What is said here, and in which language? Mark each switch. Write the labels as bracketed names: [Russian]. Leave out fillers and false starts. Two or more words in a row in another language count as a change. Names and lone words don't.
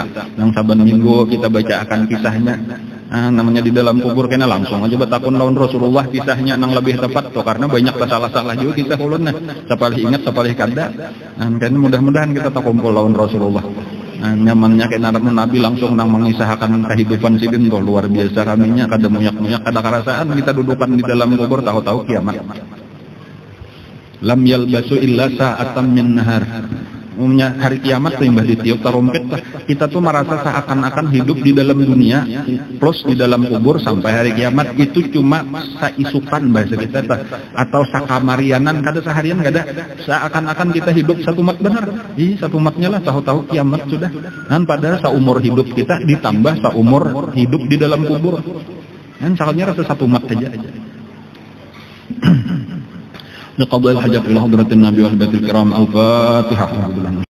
[Banjar] Nang saban minggu kita bacakan kisahnya. Namanya di dalam kubur kena langsung aja bertakun lawan Rasulullah kisahnya nang lebih tepat tuh karena banyak salah-salah juga kita ulun sapalih ingat sapalih kada. Kan mudah-mudahan kita tak kumpul lawan Rasulullah. Nyamannya kena Nabi langsung nang mengisahkan kehidupan sidin tuh luar biasa raminya kada munyak-munyak kada kerasaan kita dudukan di dalam kubur tahu-tahu kiamat. [Arabic] لم يلبثوا إلا ساعة من نهار. [Banjar] Umumnya hari kiamat tuh yang ditiup tarumpet kita tuh merasa seakan-akan hidup di dalam dunia plus di dalam kubur sampai hari kiamat itu cuma saisukan bahasa kita atau sakamarianan kada seharian kada seakan-akan kita hidup 1 mat benar. Satu matnya lah tahu-tahu kiamat sudah. Dan padahal seumur hidup kita ditambah seumur hidup di dalam kubur. Dan soalnya rasa 1 mat aja. [Arabic] لقضاء الحاجة إلى حضرة النبي والبيت الكرام الفاتحة.